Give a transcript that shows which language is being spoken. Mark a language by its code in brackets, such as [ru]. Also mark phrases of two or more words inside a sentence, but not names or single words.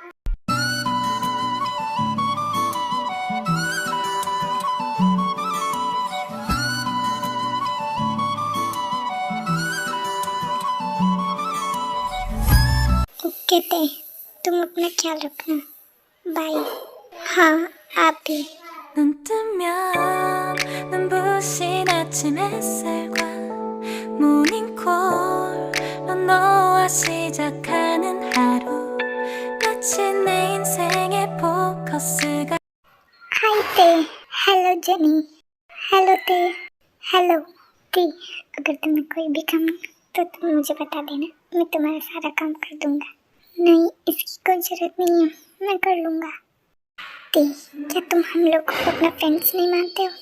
[hi] ओके ते, तुम अपना ख्याल रखना। बाय। हाँ आप भी। [ko] 눈 뜨면 눈부신 아침 햇살과 모닝콜로 너와 시작하는 하루 마치 내 인생의 포커스가 [en] hi Te, hello Jani, hello Te, hello Te. [hi] अगर तुम्हें कोई भी काम तो तुम मुझे बता देना, मैं तुम्हारा सारा काम कर दूंगा। नहीं, इसकी कोई जरूरत नहीं है, मैं कर लूँगा। ते, क्या तुम हम लोग को अपना फ्रेंड्स नहीं मानते हो?